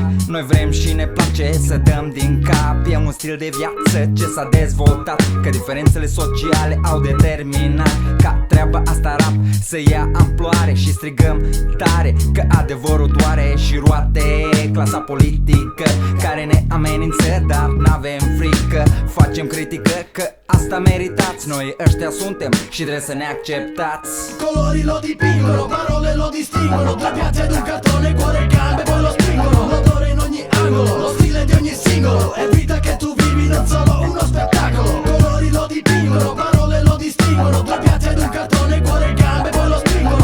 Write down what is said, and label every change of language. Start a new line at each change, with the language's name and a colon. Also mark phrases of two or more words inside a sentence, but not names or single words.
Romanian: Noi vrem și ne place să dăm din cap. E un stil de viață ce s-a dezvoltat, că diferențele sociale au determinat ca treaba asta rap să ia amploare. Și strigăm tare că adevărul doare și roate. Clasa politică care ne amenință, dar n-avem frică. Facem critică că asta meritați. Noi ăștia suntem și trebuie să ne acceptați.
Italian: Colori lo dipingono, parole lo distinguono. Due piazze ed un cartone, cuore e gambe poi lo spingono. L'odore in ogni angolo, lo stile di ogni singolo. È vita che tu vivi, non solo uno spettacolo. Colori lo dipingono, parole lo distinguono. Due piazze ed un cartone, cuore e gambe poi lo spingono.